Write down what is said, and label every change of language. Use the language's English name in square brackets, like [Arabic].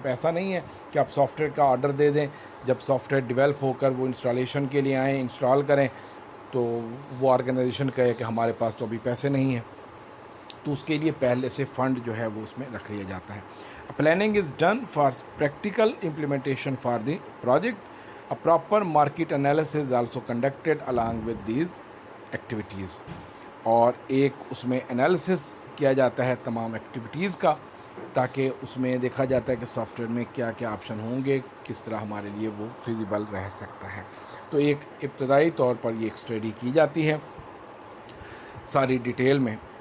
[Urdu] اب ایسا نہیں ہے کہ آپ سافٹ ویئر کا آرڈر دے دیں, جب سافٹ ویئر ڈیولپ ہو کر وہ انسٹالیشن کے لیے آئیں, انسٹال کریں, تو وہ آرگنائزیشن کہے کہ ہمارے پاس تو ابھی پیسے نہیں ہیں, تو اس کے لیے پہلے سے فنڈ جو ہے وہ اس میں رکھ لیا جاتا ہے. [English] Planning is done for practical implementation for the project. A proper market analysis is also conducted along with these activities. [Urdu] اور ایک اس میں انالیسس کیا جاتا ہے تمام ایکٹیویٹیز کا, تاکہ اس میں دیکھا جاتا ہے کہ سافٹ ویئر میں کیا کیا آپشن ہوں گے, کس طرح ہمارے لیے وہ فیزیبل رہ سکتا ہے. تو ایک ابتدائی طور پر یہ ایک اسٹڈی کی جاتی ہے ساری ڈیٹیل میں.